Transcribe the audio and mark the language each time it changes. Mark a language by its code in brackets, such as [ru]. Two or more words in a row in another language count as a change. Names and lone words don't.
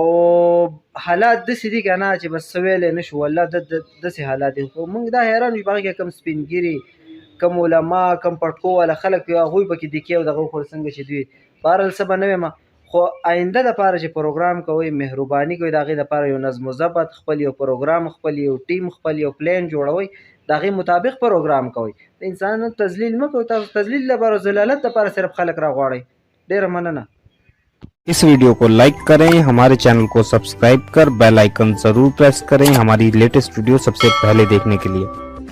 [ps] حالات داسې دي که نه چې بس څه ویلی نه شو والله داسې حالات دي خو موږ دا حیران یو په هغې کې کم سپین کم علما کم پټکو والا خلک هغوی پکې دکې او دغه وخوړل څنګه چې دوی بهرحال څه به نه ویم خو آینده دپاره چې پروګرام کوئ مهرباني کوئ د هغې دپاره یو نظم و ضبط خپل یو پروګرام خپل یو ټیم خپل یو پلان جوړوئ د هغې مطابق پروګرام کوئ د انسانانو تذلیل مه کوئ تاسو تذلیل لپاره ضلالت دپاره صرف خلک راغواړئ ډېره مننه [hi] इस वीडियो को लाइक करें हमारे चैनल को सब्सक्राइब कर [en] bell icon [hi] जरूर प्रेस करें हमारी [en] latest video [hi] सबसे पहले देखने के लिए।